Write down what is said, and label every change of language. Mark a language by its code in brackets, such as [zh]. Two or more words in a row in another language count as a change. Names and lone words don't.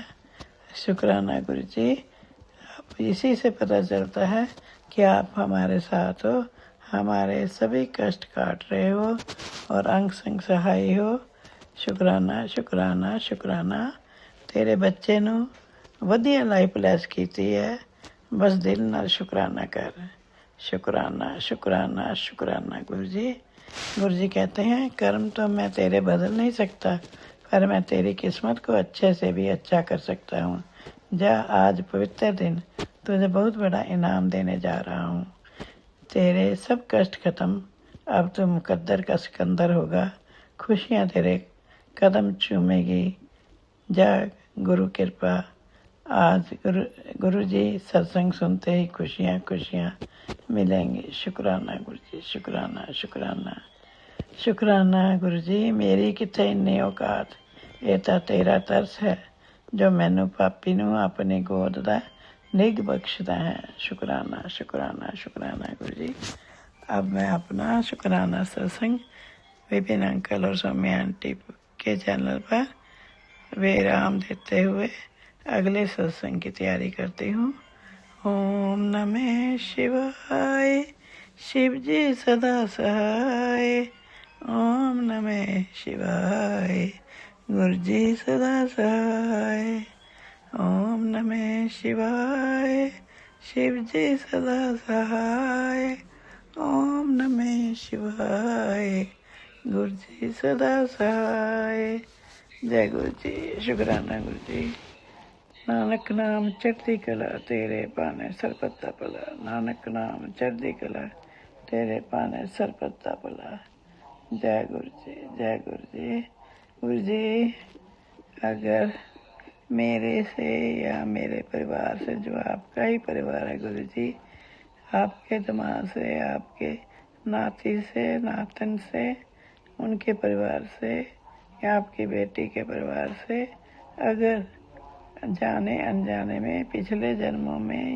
[hi] शुक्राना गुरु जी। अब इसी से पता चलता है कि आप हमारे साथ हो, हमारे सभी कष्ट काट रहे हो और अंग संग सहाय हो। शुक्राना शुक्राना शुक्राना। [pa] ਤੇਰੇ ਬੱਚੇ ਨੂੰ ਵਧੀਆ ਲਾਈਫ ਲੈਸ ਕੀਤੀ ਹੈ, ਬਸ ਦਿਲ ਨਾਲ ਸ਼ੁਕਰਾਨਾ ਕਰ। [hi] शुक्राना शुक्राना शुक्राना गुरु जी। गुरु जी कहते हैं कर्म तो मैं तेरे बदल नहीं सकता, पर मैं तेरी किस्मत को अच्छे से भी अच्छा कर सकता हूँ। जा, आज पवित्र दिन तुझे बहुत बड़ा इनाम देने जा रहा हूँ। तेरे सब कष्ट खत्म, अब तो मुकद्दर का सिकंदर होगा। खुशियाँ तेरे कदम चूमेगी। जा गुरु कृपा। आज गुरु जी सत्संग सुनते ही खुशियाँ खुशियाँ मिलेंगी। शुक्राना गुरु जी, शुक्राना शुक्राना शुक्राना गुरु जी। [pa] ਮੇਰੀ ਕਿੱਥੇ ਇੰਨੀ ਔਕਾਤ, ਯੇ ਤੋ ਤੇਰਾ ਤਰਸ ਹੈ ਜੋ ਮੈਨੂੰ ਪਾਪੀ ਨੂੰ ਅਪਣੀ ਗੋਦ ਦਾ ਨਿੱਘ ਬਖ਼ਸ਼ਦਾ ਹੈ। [hi] शुक्राना शुक्राना शुक्राना गुरु जी। अब मैं अपना शुक्राना सत्संग विपिन अंकल और सौम्या आंटी के चैनल पर विराम देते हुए अगले सत्संग की तैयारी करती हूँ। [sa] ओम नमः शिवाय, [hi] शिव जी सदा सहाय। [sa] ओम नमः शिवाय, [hi] गुरु जी सदा सहाय। [sa] ओम नमः शिवाय, [hi] शिव जी सदा सहाय। [sa] ओम नमः शिवाय, [hi] गुरु जी सदा सहाय। जय गुरु जी। शुक्राना गुरु जी। [pa] ਨਾਨਕ ਨਾਮ ਚੜ੍ਹਦੀ ਕਲਾ, ਤੇਰੇ ਪਾਣੇ ਸਰਪੱਤਾ ਪਲਾ। ਨਾਨਕ ਨਾਮ ਚੜ੍ਹਦੀ ਕਲਾ, ਤੇਰੇ ਪਾਣੇ ਸਰਪੱਤਾ ਪਲਾ। [hi] जय गुरु जी, जय गुरु जी। गुरु जी, अगर मेरे से या मेरे परिवार से, जो आपका ही परिवार है गुरु जी, आपके दिमाग से, आपके नाती से, नातन से, उनके परिवार से या आपकी बेटी के परिवार से अगर जाने अनजाने में पिछले जन्मों में